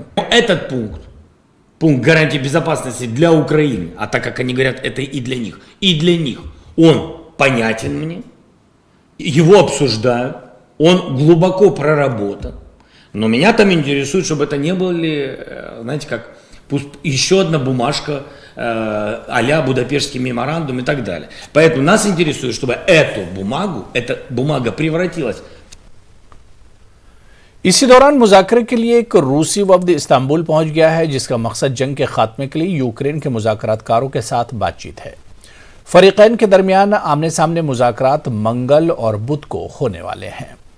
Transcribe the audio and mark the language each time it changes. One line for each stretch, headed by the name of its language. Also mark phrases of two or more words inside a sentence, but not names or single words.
Russian: Этот пункт гарантии безопасности для Украины, а так как они говорят, это и для них, он понятен мне, его обсуждают, он глубоко проработан. Но меня там интересует, чтобы это не были, знаете, как еще одна бумажка а-ля Будапештский меморандум и так далее. Поэтому нас интересует, чтобы эта бумага превратилась.
Urdu: اسی دوران مذاکرے کے لیے ایک روسی وفد استنبول پہنچ گیا ہے، جسکا مقصد جنگ کے خاتمے کے لیے یوکرین کے مذاکراتکاروں کے ساتھ بات چیت ہے. فریقین کے درمیان آمنے سامنے مذاکرات منگل اور بدھ کو ہونے والے ہیں.